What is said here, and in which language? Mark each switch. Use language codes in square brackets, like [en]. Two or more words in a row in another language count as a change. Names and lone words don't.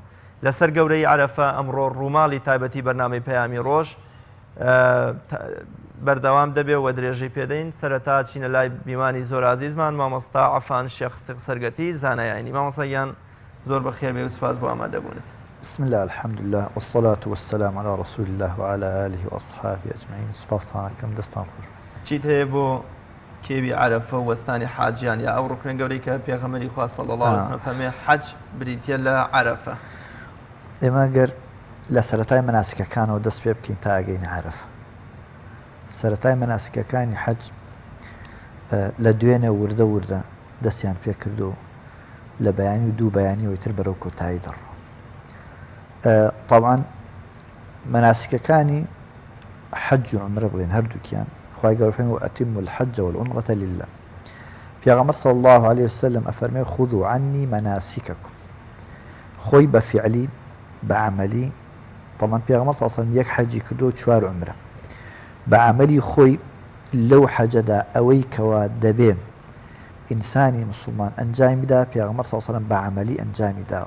[ckb] لەسەر گەورەی عەرەفە ئەمڕۆ ڕووماڵی تایبەتی بەرنامەی پەیامی ڕۆژ بەردەوام دەبێ و درێژەی پێدەین. سەرەتا چینە لای بیمانی زۆر عزیزمان مامۆستا عەفان شێخ سەرگەتی زانایانی. مامۆستایان زۆر بەخێر بێ و سوپاس بۆ ئامادەبوونت. [ar] بسم الله الحمد لله والصلاة والسلام على رسول الله وعلى آله وأصحابه أجمعين. [ckb] سپاستان کەم دەستان خۆش. چیت هەیە بۆ کێوی عەرەفە و وەستانی حاجیان یا ئەو ڕوکنە گەورەی کە پێغەمبەری خوا [ar] صلی الله علیه وسلم [ckb] فەرمێ حەج بریتیە لە عەرەفە؟ ئێمە گەر لە سەرەتای مەناسکەکانەوە دەست پێ بکەین تا ئەگەینە عەرەفە. سەرەتای مەناسکەکانی حەج لە دوێنێ وردە دەستیان پێ کردو لە بەیانی و دوو بەیانیەوەی تر بەرەو کۆتایی دەڕۆ. طبعاً مەناسکەکانی حەج و عومرە بڵێن هەردووکیان خوای گەورە فەرمێ [ar] وأتم الحج والعمرة لله. [ckb] پێغەمبەر [ar] صلی الله عليه وسلم [ckb] ئەفەرمێ [ar] خذوا عني مناسككم. [ckb] خۆی بە فعلی بە عەمەلی طبعاً پێغەمبەر [ar] صلی الله عليه وسلم [ckb] یەک حەجی کردو و 4 عومرە. بە عەمەلی خۆی لەو حەجەدا ئەوەی کەوا دەبێ ئینسانی مسلمان ئەنجامی بدا پێغەمبەر [ar] صلی الله عليه وسلم [ckb] بە عەمەلی ئەنجامی داوە.